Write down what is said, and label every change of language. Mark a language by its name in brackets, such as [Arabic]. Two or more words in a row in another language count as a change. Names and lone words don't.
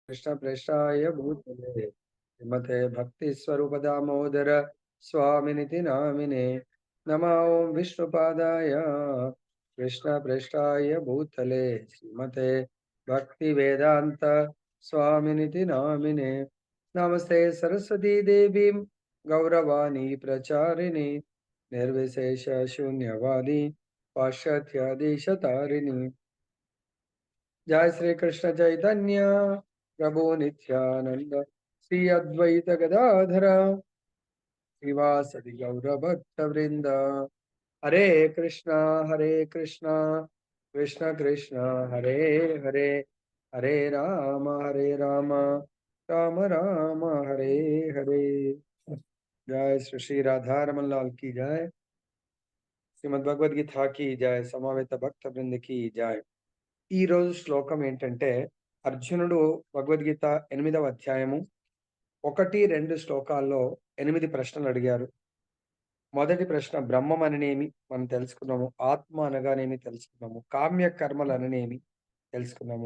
[Sanskrit] कृष्ण प्रेष्ठाय भूतले श्रीमते भक्ति स्वरूप दामोदर स्वामिनिति नामिने नमः ओं विष्णुपादाय कृष्ण प्रेष्ठाय भूतले श्रीमते भक्ति वेदांत स्वामिनिति नामिने नमस्ते सरस्वती देवीं गौरवाणी प्रचारिणी निर्विशेष शून्यवादी पाश्चात्यादिशतारिणी जय श्री कृष्ण चैतन्य प्रभु नित्यानंद श्री अद्वैत गदाधर श्रीवासदि गौर भक्त वृंद हरे कृष्णा कृष्ण कृष्ण हरे हरे हरे राम राम राम हरे हरे। [Hindi] जय श्री श्री राधा रमन लाल की जय। श्रीमद् भगवद गीता की जय। समावेत भक्त वृंद की जय। [Telugu] ఈ రోజు శ్లోకం ఏంటంటే అర్జునుడు భగవద్గీత 8వ అధ్యాయము 1-2 శ్లోకాల్లో 8 ప్రశ్నలు అడిగారు. మొదటి ప్రశ్న బ్రహ్మం అననేమి మనం తెలుసుకున్నాము. ఆత్మ అనగానేమి తెలుసుకున్నాము. కామ్య కర్మలు అననేమి తెలుసుకున్నాము.